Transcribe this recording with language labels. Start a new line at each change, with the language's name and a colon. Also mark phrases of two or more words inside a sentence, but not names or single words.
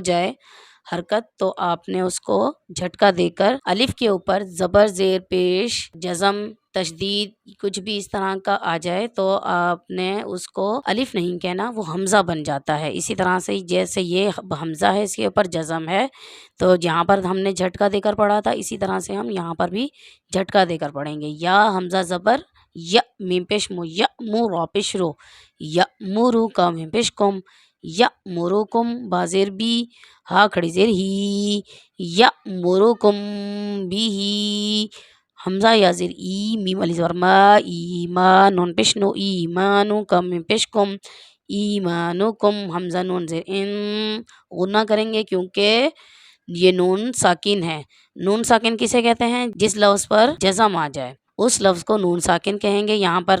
Urdu: جائے حرکت تو آپ نے اس کو جھٹکا دے کر الف کے اوپر زبر زیر پیش جزم تشدید کچھ بھی اس طرح کا آ جائے تو آپ نے اس کو الف نہیں کہنا وہ حمزہ بن جاتا ہے اسی طرح سے جیسے یہ حمزہ ہے اس کے اوپر جزم ہے تو جہاں پر ہم نے جھٹکا دے کر پڑھا تھا اسی طرح سے ہم یہاں پر بھی جھٹکا دے کر پڑھیں گے یا حمزہ زبر یا میم پیش مو یا مو را پیش رو یا مورو کا میم پیش کم یا مورو کم بازیر بی ہا کھڑی زیر ہی یا مورو کم بھی ہی حمزہ یا زیر ای میم علی زبر ما ایمان نون پیش نو ایمانو کم میم پیش کم ایمانو کم حمزہ نون زیر ان غنہ کریں گے کیونکہ یہ نون ساکن ہے نون ساکن کسے کہتے ہیں جس لفظ پر جزم آ جائے اس لفظ کو نون ساکن کہیں گے یہاں پر